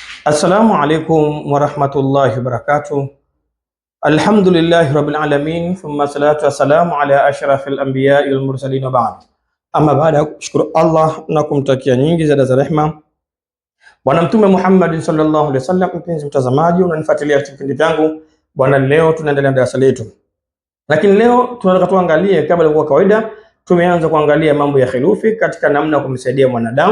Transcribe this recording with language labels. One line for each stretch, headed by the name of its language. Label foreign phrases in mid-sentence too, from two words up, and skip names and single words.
Arabic: السلام عليكم ورحمة الله وبركاته الحمد لله رب العالمين ثم الصلاة والسلام على أشرف الأنبياء والمرسلين وبعد.
Swahili: Amma baada ya kushukuru Allah na kumtakia nyingi za rehma Bwana Mtume Muhammad
Arabic: صلى الله عليه وسلم,
Swahili: mpenzi mtazamaji unanifuatilia vipindi vyangu bwana, leo tunaendelea na darasa letu, lakini leo tunataka tuangalie, kama ilivyo kawaida, tumeanza kuangalia mambo ya khilufi katika namna ya kumsaidia mwanadamu.